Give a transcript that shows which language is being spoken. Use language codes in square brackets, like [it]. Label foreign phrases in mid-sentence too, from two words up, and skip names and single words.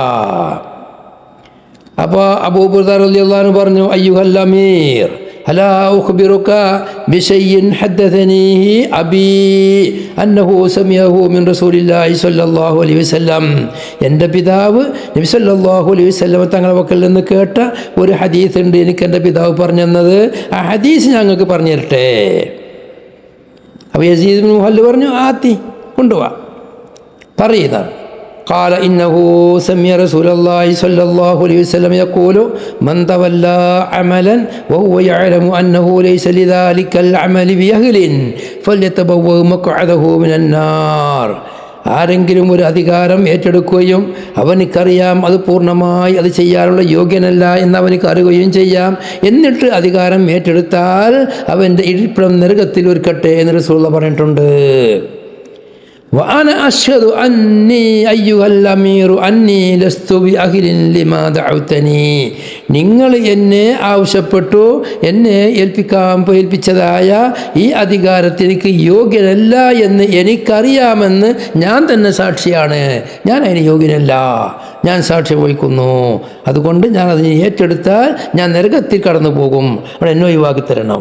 [ml] അപ്പോൾ അബൂ ബുർദ [ar] رضي الله عنه [ml] പറഞ്ഞു, [ar] أيها الأمير ألا أخبرك بشيء حدثنيه أبي أنه سمعه من رسول الله صلى الله عليه وسلم. [ml] എൻ്റെ പിതാവ് നബി [ar] صلى الله عليه وسلم [ml] തങ്ങളുടെ പക്കൽ നിന്ന് കേട്ട ഒരു ഹദീസ് ഉണ്ട്, എനിക്ക് എൻ്റെ പിതാവ് പറഞ്ഞു തന്നത്, ആ ഹദീസ് ഞങ്ങൾക്ക് പറഞ്ഞു തരട്ടെ. അപ്പോൾ യസീദ് ഇബ്നു മുഹല്ലബ് പറഞ്ഞു, ആത്തി കൊണ്ടുപോവാ പറയുന്നതാണ്. [ar] قال إنه سمع رسول الله صلى الله عليه وسلم يقول من تولى عملا وهو يعلم أنه ليس لذلك العمل بأهل فليتبوأ مقعده من النار. [ml] ആരെങ്കിലും ഒരു അധികാരം ഏറ്റെടുക്കുകയും അവനിക്കറിയാം അത് പൂർണ്ണമായി അത് ചെയ്യാനുള്ള യോഗ്യനല്ല എന്ന് അവനിക്ക് അറിയുകയും ചെയ്യാം, എന്നിട്ട് അധികാരം ഏറ്റെടുത്താൽ അവൻ്റെ ഇരിപ്പിടം നരകത്തിൽ ഒരുക്കട്ടെ എന്ന് റസൂലുള്ളാഹി പറഞ്ഞിട്ടുണ്ട്. [ar] وأنا أشهد أني أيها الأمير أني لست بأهل لما دعوتني. [ml] നിങ്ങൾ എന്നെ ആവശ്യപ്പെട്ടു, എന്നെ ഏൽപ്പിച്ചതായ ഈ അധികാരത്തിലേക്ക് യോഗ്യനല്ല എന്ന് എനിക്കറിയാമെന്ന് ഞാൻ തന്നെ സാക്ഷിയാണ്. ഞാൻ അതിന് യോഗ്യനല്ല, ഞാൻ സാക്ഷ്യം വഹിക്കുന്നു. അതുകൊണ്ട് ഞാൻ അതിനെ ഏറ്റെടുത്താൽ ഞാൻ നരകത്തിൽ കടന്നു പോകും, അവിടെ എന്നെ ഒഴിവാക്കി തരണം.